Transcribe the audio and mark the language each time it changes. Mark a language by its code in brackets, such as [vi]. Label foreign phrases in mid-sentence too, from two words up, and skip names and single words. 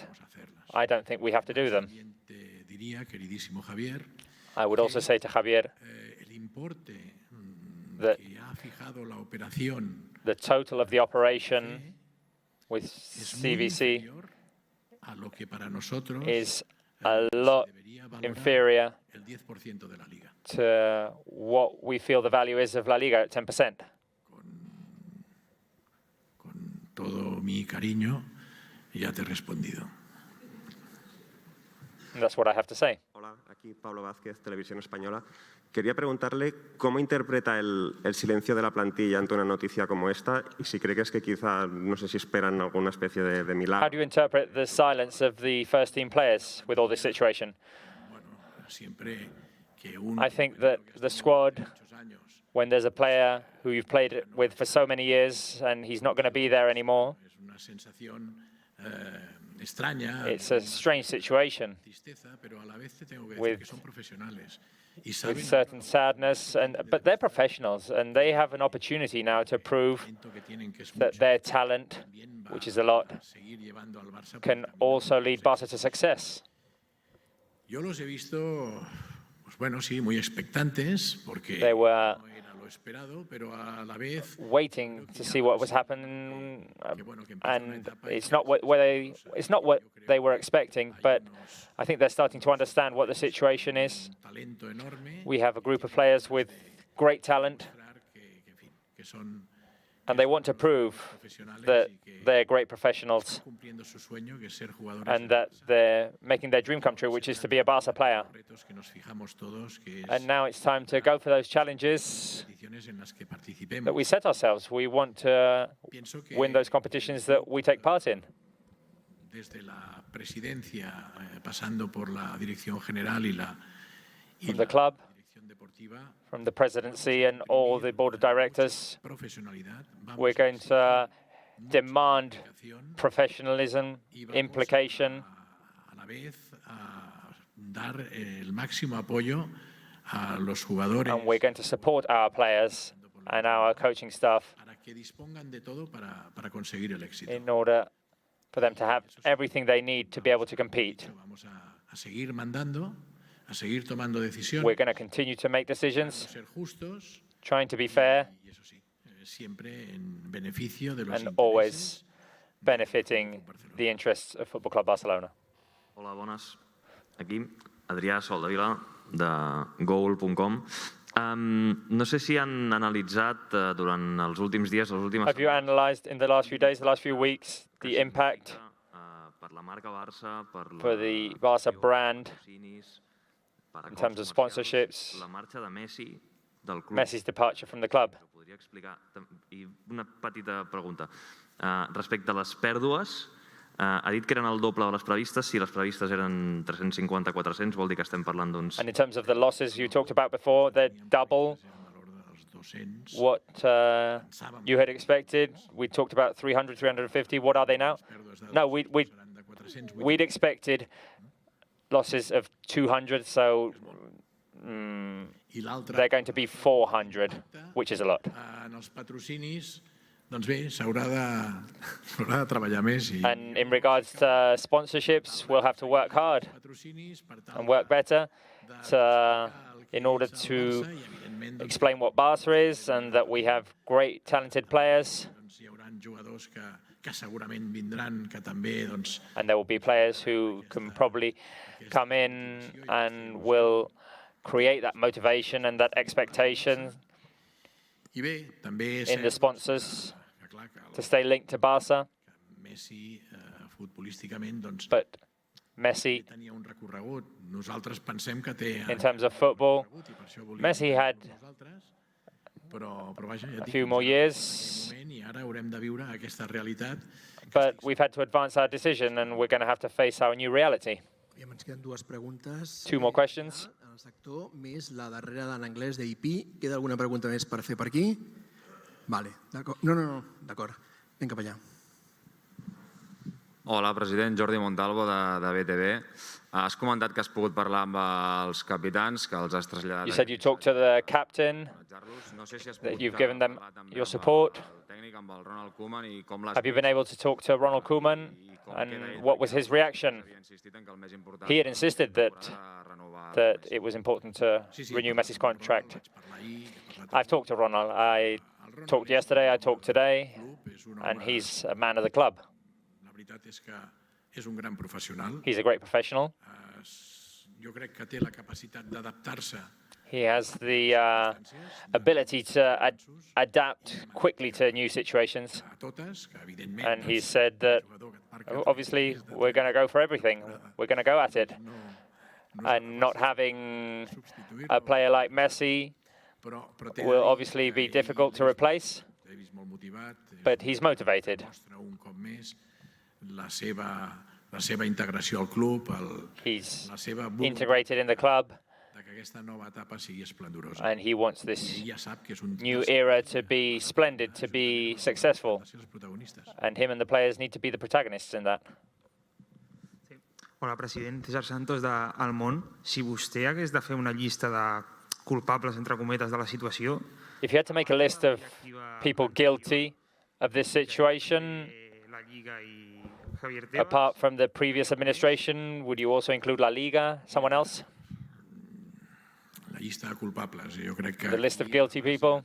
[en] I don't think we have to do them. I would also say to Javier that the total of the operation with CVC is a lot inferior to what we feel the value is of La Liga at 10%. [es] Con todo mi cariño, ya te he respondido. [en] And that's what I have to say. [es] Hola. Hola, aquí Pablo Vázquez, Televisión Española. Quería preguntarle cómo interpreta el silencio de la plantilla ante una noticia como esta y si cree que es que quizá, no sé si esperan alguna especie de milagro. [en] How do you interpret the silence of the first team players with all this situation? I think that the squad, when there's a player who you've played with for so many years and he's not going to be there anymore, it's a strange situation with certain sadness, but they're professionals and they have an opportunity now to prove that their talent, which is a lot, can also lead Barca to success. [es] Yo los he visto, pues bueno, sí, muy expectantes, porque [en] they were [es] no era lo esperado, pero a la vez [en] waiting to see what was happening, and it's not what they were expecting, but I think they're starting to understand what the situation is. We have a group of players with great talent, and they want to prove that they're great professionals and that they're making their dream come true, which is to be a Barca player. And now it's time to go for those challenges that we set ourselves. We want to win those competitions that we take part in. [es] Desde la presidencia, pasando por la dirección general y la [en] From the club, from the presidency and all the board of directors, we're going to demand professionalism, implication, [es] a la vez dar el máximo apoyo a los jugadores, [en] and we're going to support our players and our coaching staff [es] para que dispongan de todo para conseguir el éxito. [en] in order for them to have everything they need to be able to compete. [es] Vamos a seguir mandando, a seguir tomando decisiones. [en] We're going to continue to make decisions, [es] ser justos, [en] trying to be fair, [es] y eso sí, siempre en beneficio de los [en] and always benefiting the interests of Football Club Barcelona. [ca] Hola, bones. Aquí, Adrià Soldevila, de goal.com. No sé si han analitzat durant els últims dies, les últimes... [en] Have you analysed in the last few days, the last few weeks, the impact [ca] per la marca Barça, [en] for the Barca brand in terms of sponsorships, [ca] la marxa de Messi del club? [en] Messi's departure from the club? [ca] Podria explicar? I una petita pregunta. Respecte a les pèrdues, ha dit que eren el doble de les previstes. Si les previstes eren 350-400, vol dir que estem parlant d'uns... [en] And in terms of the losses you talked about before, they're double what you had expected. We talked about 300, 350. What are they now? No, we'd expected losses of 200, so they're going to be 400, which is a lot. [ca] En els patrocinis, doncs bé, s'haurà de treballar més. [en] And in regards to sponsorships, we'll have to work hard and work better in order to explain what Barca is and that we have great, talented players. [ca] Que segurament vindran, que també, doncs... [en] And there will be players who can probably come in and will create that motivation and that expectation in the sponsors to stay linked to Barca. [ca] Messi, futbolísticament, doncs... [en] But Messi, [ca] tenia un recorregut. Nosaltres pensem que té... [en] in terms of football, Messi had a few more years, but we've had to advance our decision and we're going to have to face our new reality. [ca] Ens queden dues preguntes. [en] Two more questions. [ca] En el sector, més la darrera d'en anglès d'IP. Queda alguna pregunta més per fer per aquí? Vale, d'acord. No, d'acord. Anem cap allà. Hola, president. Jordi Montalvo, de BTV. Has comentat que has pogut parlar amb els capitans, que els has traslladat... [en] You said you talked to the captain, that you've given them your support. Have you been able to talk to Ronald Koeman, and what was his reaction? He had insisted that it was important to renew Messi's contract. I've talked to Ronald. I talked yesterday, I talked today, and he's a man of the club. [ca] La veritat és que és un gran professional. [en] He's a great professional. [ca] Jo crec que té la capacitat d'adaptar-se. [en] He has the ability to adapt quickly to new situations. And he said that, obviously, we're going to go for everything. We're going to go at it. And not having a player like Messi will obviously be difficult to replace, but he's motivated. He's integrated in the club, and he wants this new era to be splendid, to be successful, and him and the players need to be the protagonists in that. [ca] Hola, president. César Santos d'El Món. Si vostè hagués de fer una llista de culpables, entre cometes, de la situació... [en] If you had to make a list of people guilty of this situation, apart from the previous administration, would you also include La Liga, someone else? The list of guilty people?